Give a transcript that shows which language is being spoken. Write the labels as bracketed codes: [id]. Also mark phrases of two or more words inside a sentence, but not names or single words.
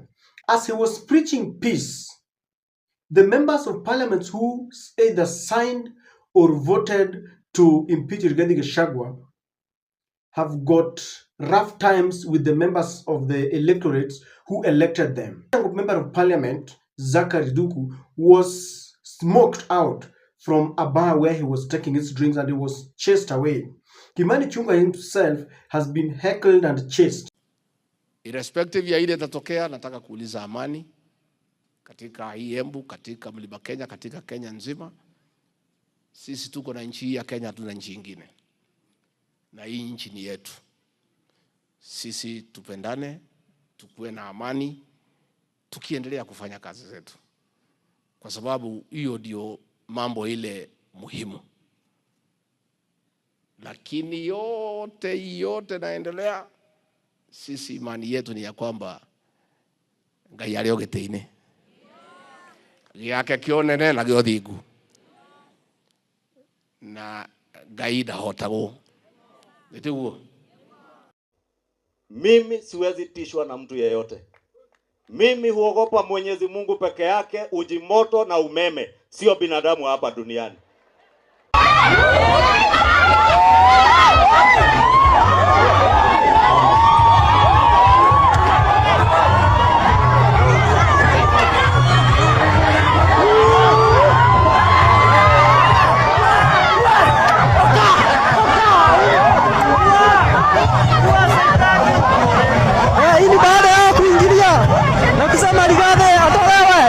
[en] As he was preaching peace, the members of parliament who either signed or voted to impeach Rigathi Gachagua have got rough times with the members of the electorates who elected them. The member of parliament, Zachary Duku, was smoked out from a bar where he was taking his drinks and he was chased away. Kimani Ichungwa himself has been heckled and chased. [sw] Irrespective ya ile itatokea, nataka kuuliza amani katika hii Embu, katika Mlima Kenya, katika Kenya nzima. Sisi tuko na nchi ya Kenya, hatuna nchi nyingine. Na hii nchi ni yetu. Sisi tupendane, tukue na amani, tukiendelea kufanya kazi zetu. Kwa sababu hiyo ndio mambo ile muhimu. Lakini yote naendelea, sisi imani yetu ni ya kwamba [ki] Ngai ari ogeteine giake kionene na giothingu na Ngai ndahotago nitiguo. [sw] Mimi siwezi tishwa na mtu yeyote. Mimi huogopa Mwenyezi Mungu peke yake, uji moto na umeme, sio binadamu hapa duniani. Hii ni baada ya kuingilia na kusema Rigathi atolewe.